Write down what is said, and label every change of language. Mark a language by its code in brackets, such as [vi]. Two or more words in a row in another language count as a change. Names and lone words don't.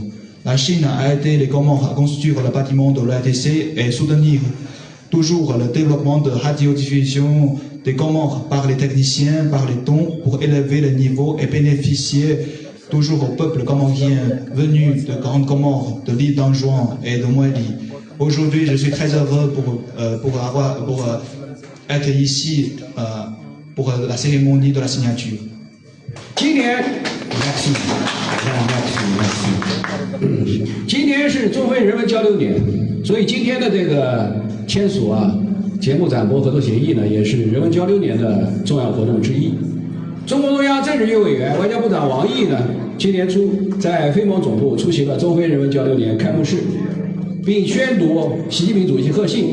[fr] La Chine a aidé les Comores à construire le bâtiment de l'ORTC et soutenir toujours le développement de radiodiffusion des Comores par les techniciens, par les dons, pour élever le niveau et bénéficier toujours au peuple comorien venu de Grande Comore, de l'île d'Anjouan et de Moëli. Aujourd'hui, je suis très heureux pour être ici pour la cérémonie de la signature. [zh] 今年是中非人文交流年，所以今天的这个签署节目展播合作协议呢，也是人文交流年的重要活动之一。中共中央政治局委员、外交部长王毅呢，今年初在非盟总部出席了中非人文交流年开幕式，并宣读习近平主席贺信。